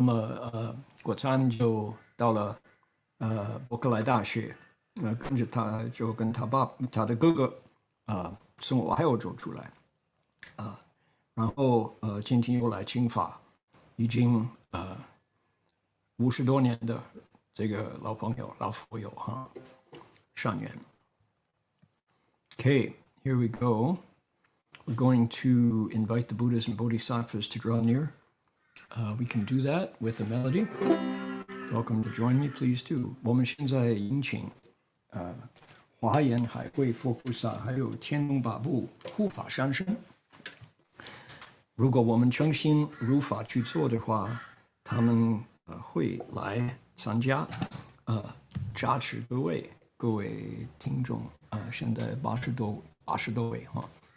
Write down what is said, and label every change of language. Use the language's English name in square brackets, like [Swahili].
[Chinese] 那么果参就到了伯克莱大学，跟着他就跟他的哥哥从俄亥俄州出来，然后今天又来清法，已经50多年的这个老朋友、老佛友哈，善缘。 [English] Okay, here we go. We're going to invite the Buddhas and Bodhisattvas to draw near. We can do that with a melody. Welcome to join me, please do. [Chinese] 我们现在迎请华严海会佛菩萨还有天龙八部护法上身。如果我们诚心如法去做的话，他们会来参加，加持各位听众，现在80多位哈。